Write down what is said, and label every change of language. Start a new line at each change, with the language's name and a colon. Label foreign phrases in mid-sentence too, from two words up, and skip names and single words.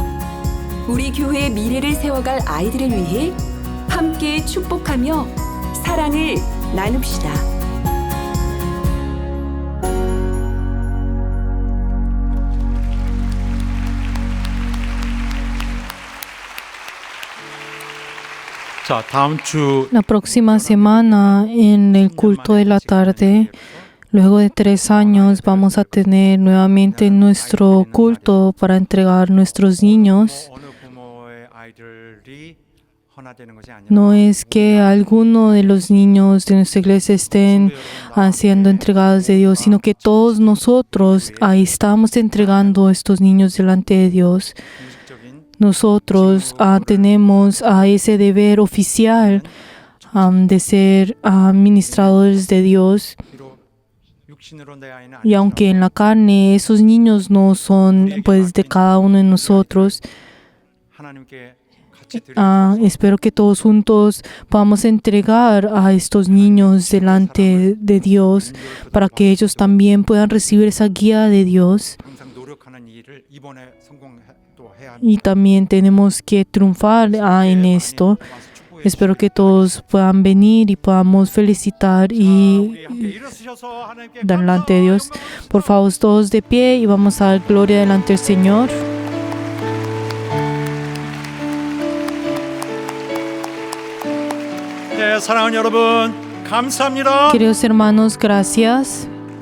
Korean: 우리 교회의 미래를 세워갈 아이들을 위해 함께 축복하며 사랑을 나눕시다. 자, 다음 주
Spanish: La próxima semana, en el culto de la tarde, luego de 3 años, vamos a tener nuevamente nuestro culto para entregar nuestros niños.
Korean: 어느 부모의 아이들이 헌화되는 것이 아니라
Spanish: No es que alguno de los niños de nuestra iglesia estén siendo entregados de Dios, sino que todos nosotros ahí estamos entregando estos niños delante de Dios.
Korean: 공식적인
Spanish: Nosotros tenemos ese deber oficial de ser administradores de Dios.
Korean: 비록 육신으로 내 아이는
Spanish: Y aunque en la carne esos niños no son pues de cada uno de nosotros,
Korean: 하나님께 같이 드리고
Spanish: espero que todos juntos podamos entregar a estos niños delante de Dios para que ellos también puedan recibir esa guía de Dios.
Korean: 항상 노력하는 일을 이번에 성공도 해야 합니다.
Spanish: Y también tenemos que triunfar en esto.
Korean: 와서 축복해
Spanish: Espero que todos puedan venir y podamos felicitar y
Korean: 우리 함께 일어서셔서 하나님께
Spanish: delante de Dios.
Korean: 감사하며
Spanish: Por favor, todos de pie y vamos a dar gloria delante del Señor.
Korean: 네, 사랑하는 여러분, 감사합니다.
Spanish: Queridos hermanos, gracias.